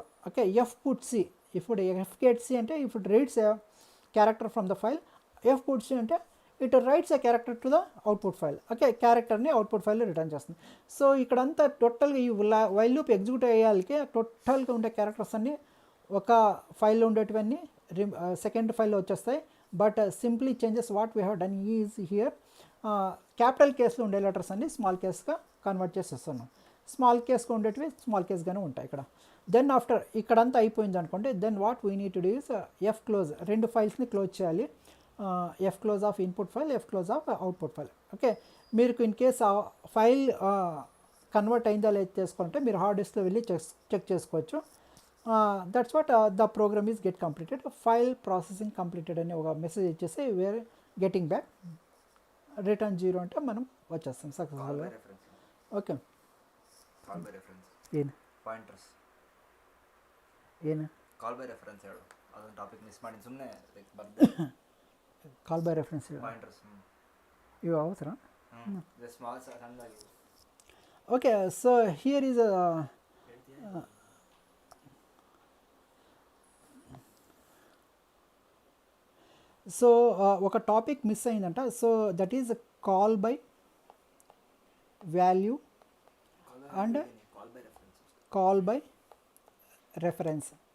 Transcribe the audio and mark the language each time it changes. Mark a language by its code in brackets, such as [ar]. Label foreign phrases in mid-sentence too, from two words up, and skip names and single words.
[en] OK, F put C, ఇప్పుడు F get C [te] అంటే ఇప్పుడు [en] reads character from the file, F put C అంటే it writes a character to the output file. [te] ఓకే, క్యారెక్టర్ని [en] output file-lo [te] రిటర్న్ చేస్తుంది. సో ఇక్కడంతా టోటల్గా ఈ [en] while loop execute [te] అయ్యాలకి టోటల్గా ఉండే క్యారెక్టర్స్ అన్నీ ఒక ఫైల్లో ఉండేటివన్నీ [en] second file-lo [te] వచ్చేస్తాయి. [en] But simply changes what we have done is here capital case-lo ఉండే letters అన్ని small case-gaa convert చేసేస్తున్నాం. small case-gaa [te] ఉండేటివి [en] small case-gaane [te] ఉంటాయి ఇక్కడ. [en] then after [te] ఇక్కడంతా అయిపోయింది అనుకోండి, [en] then what we need to do is F close, [te] రెండు ఫైల్స్ని క్లోజ్ చేయాలి. [en] F close of input file, F close of output file. [te] ఓకే, మీరు [en] in case [te] ఆ ఫైల్ కన్వర్ట్ అయిందా లేదా చేసుకుంటే మీరు [en] hard disk-lo [te] వెళ్ళి చెక్ చేసుకోవచ్చు. [en] That's what the program is get completed, file processing completed [te] అని ఒక మెసేజ్ ఇచ్చేసి [en] where getting back return 0 [te] అంటే మనం వచ్చేస్తాం సక్సెస్ఫుల్గా. [en] ఓకే, [kn] ಏನು ಪಾಯಿಂಟರ್ಸ್ ಏನು [en] call by reference [kn] ಹೇಳು, ಅದೊಂದು [en] topic miss [kn] ಮಾಡಿ ಸುಮ್ಮನೆ ಬರ್ದು [en] call by reference [kn] ಪಾಯಿಂಟರ್ಸ್ ಇವು ಯಾವ ಥರ ಸ್ಮಾಲ್ ಸಣ್ಣದಾಗಿ. [en] OK, so here is [te] సో ఒక [en] topic miss [te] అయిందంట. [en] So that is call by value and call by reference.